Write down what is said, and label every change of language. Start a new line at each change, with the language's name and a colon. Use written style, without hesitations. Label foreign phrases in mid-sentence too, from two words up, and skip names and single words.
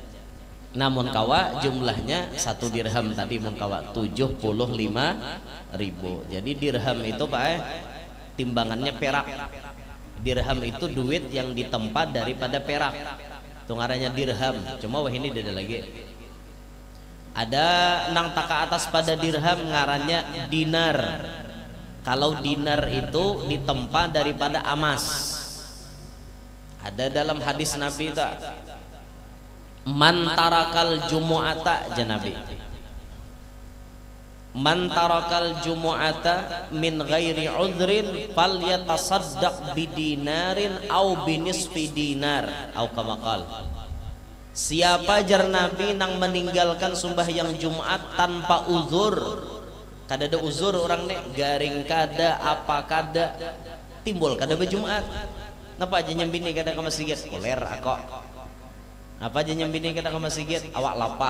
Banjar: Namun kawa jumlahnya 1 dirham tadi mun kawa 75.000.
Indonesian: Jadi dirham itu Pak timbangannya perak. Dirham itu duit yang ditempa daripada perak.
Banjar: Itu ngarannya dirham. Cuma wah ini ada lagi. Ada nang taka atas pada dirham ngarannya dinar.
Indonesian: Kalau dinar itu ditempa daripada emas. Ada dalam hadis Nabi tak?
Arabic: من ترك الجمعة جنابي، من ترك الجمعة من غير عذر فليتصدق بدينار أو بنصف دينار أو كما قال.
Banjar: Siapa jar Nabi nang meninggalkan sembahyang Jumat tanpa uzur, kada ada uzur orang nek garing kada apa kada timbul kada berjumat, napa aja nyembini kada ke masjid koler ako. Apa aja nyembini kita ke masjid awak lapah.